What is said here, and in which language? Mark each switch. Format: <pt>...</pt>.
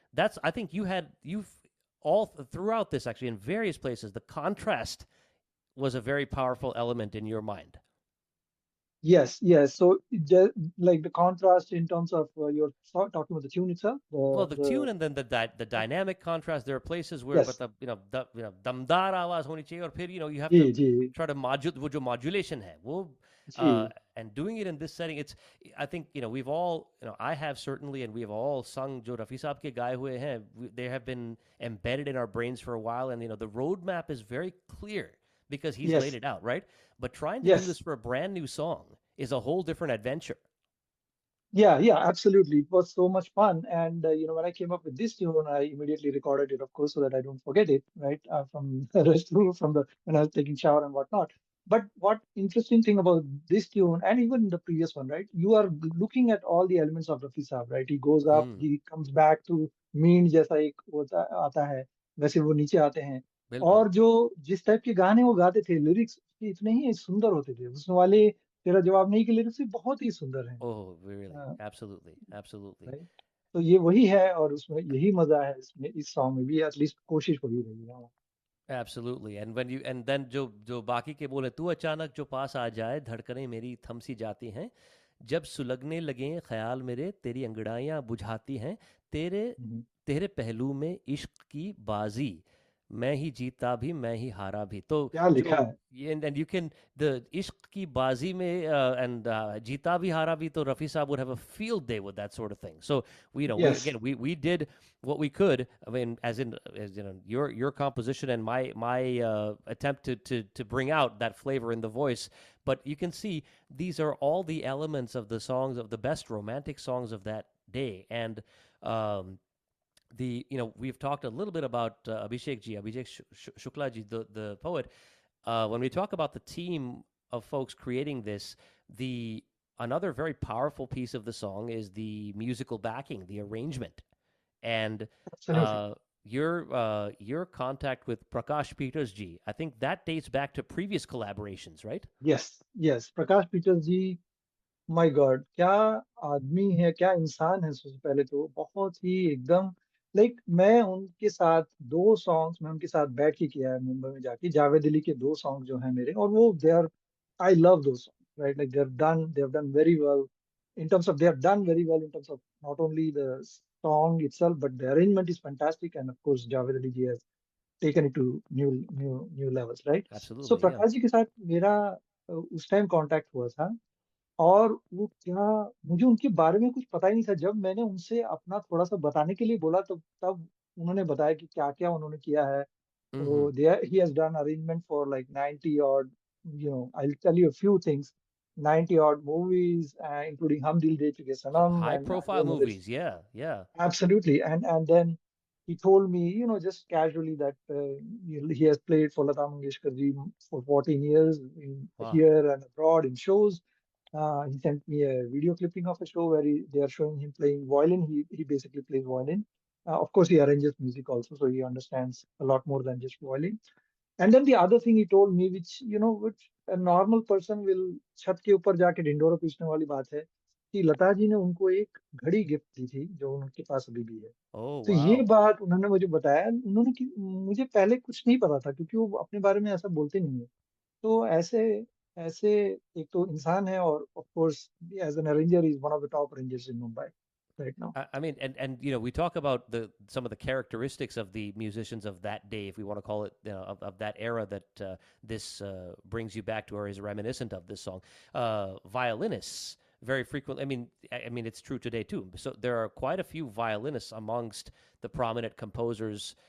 <en>That's I think you've all throughout this actually in various places, the contrast was a very powerful element in your mind. Yes, yes. So like the contrast in terms of you're talking about the tune itself, Well, the tune the and then the dynamic contrast. There are places where, but yes,</en> <hi>the दमदार आवाज होनी चाहिए, और फिर</hi> <en>you have to</en> <hi>ji, ji,</hi> <en>try to modulate</en> <hi>वो जो</hi> <en>modulation</en> <hi>है वो जी.</hi> <en>and doing it in this setting. It's I think we've all I have certainly, and we have all sung</en> <hi>जो रफी साहब के गाए हुए हैं.</hi> <en>They have been embedded in our brains for a while, and the roadmap is very clear because he's laid Yes, it out, right? But trying to do this yes. for a brand new song is a whole different adventure. Yeah, yeah, absolutely. It was so much fun. And, when I came up with this tune, I immediately recorded it, of course, so that I don't forget it, right? From the restroom, when I was taking shower and whatnot. But what interesting thing about this tune and even the previous one, right? You are looking at all the elements of Rafi Saab, right? He goes up, hmm, he comes back to mean</en> <hi>जैसा एक होता आता है, वैसे वो नीचे आते हैं। बिल्कुल। और जो जिस टाइप के गाने वो गाते थे, लिरिक्स इतने ही सुंदर होते थे। उसमें वाले तेरा जवाब नहीं के लिरिक्स भी बहुत ही सुंदर हैं।</hi> <en>Oh, really? Absolutely, absolutely. Right.</en> <hi>तो ये वही है और उसमें यही मजा है इसमें, इस सॉन्ग में भी एटलीस्ट कोशिश वही रही है।</hi> <en>Absolutely. And when you and then</en> <hi>जो बाकी के बोले, तू अचानक जो पास आ जाए, धड़कनें मेरी थम सी जाती हैं, जब सुलगने लगें ख्याल मेरे, तेरी अंगड़ाइयाँ बुझाती हैं, तेरे हम्म। तेरे पहलू में इश्क की बाजी, मैं ही जीता भी मैं ही हारा भी। तो क्या लिखा जो है।</hi> <en>and you can the</en> <hi>इश्क की बाजी में</hi> <en>and</en> <hi>जीता भी हारा भी, तो रफ़ी साहब</hi> <en>would have a field day with that sort of thing. So we, you know, we yes. again we did what we could. I mean, as you know, your composition and my attempt to bring out that flavor in the voice. But you can see these are all the elements of the songs, of the best romantic songs of that day. And um, the you know, we've talked a little bit about Abhishek Shukla ji, the poet. When we talk about the team of folks creating this, the another very powerful piece of the song is the musical backing, the arrangement, and absolutely. uh, your contact with Prakash Peters ji. I think that dates back to previous collaborations, right? Yes.</en> <hi>Yes, Prakash Peter ji,</hi> <en>my God,</en> <hi>क्या आदमी है, क्या इंसान है। सबसे पहले तो बहुत ही एकदम लाइक, मैं उनके साथ दो सॉन्ग्स में उनके साथ बैठ के किया है मुंबई में जाके। जावेद अली के दो सॉन्ग जो हैं मेरे, और वो</hi> <en>They are, I love दो song, right? Like they have done very well in terms of, they have done very well in terms of not only the song itself but the arrangement is fantastic, and of course Javed Ali ji has taken it to new levels, right? So Absolutely, yeah.</en> <hi>Prakash ji के साथ मेरा उस time contact हुआ था। और वो क्या, मुझे उनके बारे में कुछ पता ही नहीं था। जब मैंने उनसे अपना थोड़ा सा बताने के लिए बोला तो तब उन्होंने बताया कि क्या क्या उन्होंने किया है। Mm-hmm.</hi> <en>तो there he has done arrangement for like 90 odd, I will tell you a few things, 90 odd movies, including Hum Dil De Chuke Some Sanam, high and I profile don't know this. movies, yeah, yeah. Absolutely. And then he told me, just casually that he has played for Lata Mangeshkar ji for 14 years Wow. here and abroad in shows. He sent me a video clipping of a show where they are showing him playing violin. He basically plays violin. Of course, he arranges music also, so he understands a lot more than just violin. And then the other thing he told me, which a normal person will,</en> <hi>छत के ऊपर जाके ढिंढोरा पीटने वाली बात है, कि लता जी ने उनको एक घड़ी गिफ्ट दी थी जो उनके पास अभी भी है। Oh, तो ये</hi> <en>wow.</en> <hi>बात उन्होंने मुझे बताया। उन्होंने कि मुझे पहले कुछ नहीं पता था क्योंकि वो अपने बारे में ऐसा बोलते नहीं है। तो ऐसे ऐसे एक तो इंसान है,</hi> <en>और of course as an arranger is one of the top arrangers in Mumbai right now. I mean, and you know, we talk about the some of the characteristics of the musicians of that day, if we want to call it, you know, of that era that this brings you back to, or is reminiscent of this song. Violinists very frequently. I mean, it's true today too. So there are quite a few violinists amongst the prominent composers.</en>